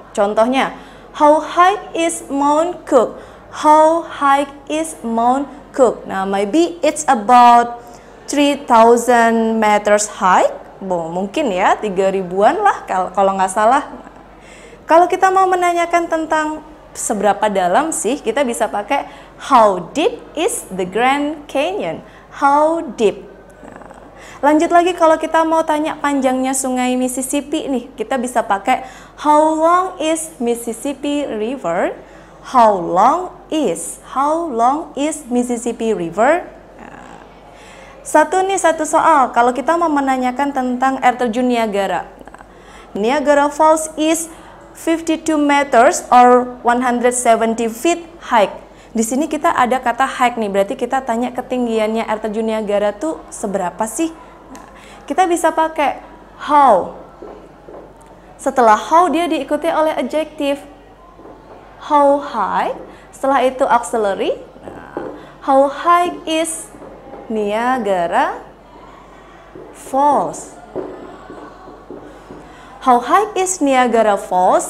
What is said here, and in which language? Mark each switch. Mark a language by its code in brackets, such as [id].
[en] Contohnya, how high is Mount Cook? How high is Mount Cook? Nah, maybe it's about 3,000 meters high. [id] Mungkin ya 3.000-an lah kalau nggak salah. Kalau kita mau menanyakan tentang seberapa dalam sih, kita bisa pakai [en] how deep is the Grand Canyon? How deep? [id] Lanjut lagi, kalau kita mau tanya panjangnya sungai Mississippi nih, kita bisa pakai [en] how long is Mississippi River? How long is Mississippi River? [id] Satu soal, kalau kita mau menanyakan tentang air terjun Niagara. [en] Niagara Falls is 52 meters or 170 feet high. [id] Di sini kita ada kata high nih, berarti kita tanya ketinggiannya air terjun Niagara tuh seberapa sih? Kita bisa pakai how. Setelah how dia diikuti oleh adjective. [en] How high? [id] Setelah itu [en] auxiliary. How high is Niagara Falls? How high is Niagara Falls?